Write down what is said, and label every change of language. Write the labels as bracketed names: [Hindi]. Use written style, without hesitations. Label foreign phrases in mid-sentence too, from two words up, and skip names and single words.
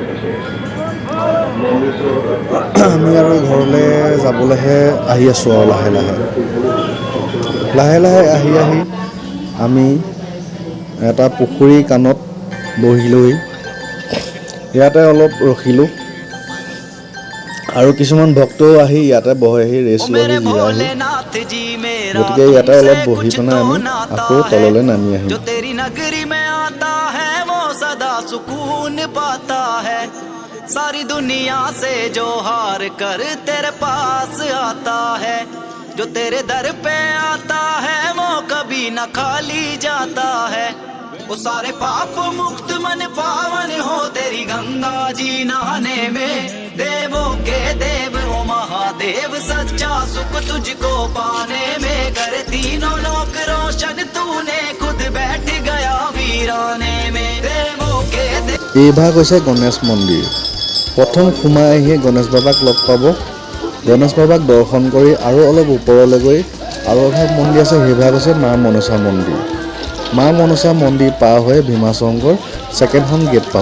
[Assamese] আমি আৰু ঘৰলৈ যাবলৈহে আহি আছোঁ আৰু লাহে লাহে আহি আমি এটা পুখুৰীৰ কাণত বহিলোহি। ইয়াতে অলপ ৰখিলোঁ, আৰু কিছুমান ভক্তও আহি ইয়াতে বহেহি, ৰেষ্ট লয়হি, জিৰায়হি। গতিকে ইয়াতে অলপ বহি পেলাই আমি আকৌ তললৈ নামি আহিম। [Hindi] जो तेरी नगरी में आता है वो सदा सुकून पाता है। सारी दुनिया से जो हार कर तेरे पास आता है, जो तेरे दर पे आता है वो कभी न खाली जाता है। वो सारे पाप मुक्त मन पावन हो तेरी गंगा जी नहाने में। देवों के देव ओ महादेव, सच्चा सुख तुझको पाने में। कर तीनों लोक रोशन तूने, खुद बैठ गया वीराने में। देवों के देव। [Assamese] এইভাগ হৈছে গণেশ মন্দিৰ। প্ৰথম সোমাই আহিয়ে গণেশ বাবাক লগ পাব। গণেশ বাবাক দৰ্শন কৰি আৰু অলপ ওপৰলৈ গৈ আৰু এভাগ মন্দিৰ আছে, সেইভাগ হৈছে মা মনসা মন্দিৰ। মা মনসা মন্দিৰ পাৰ হৈ ভীমাশংকৰ [English] secondখন gate [Assamese] পাব।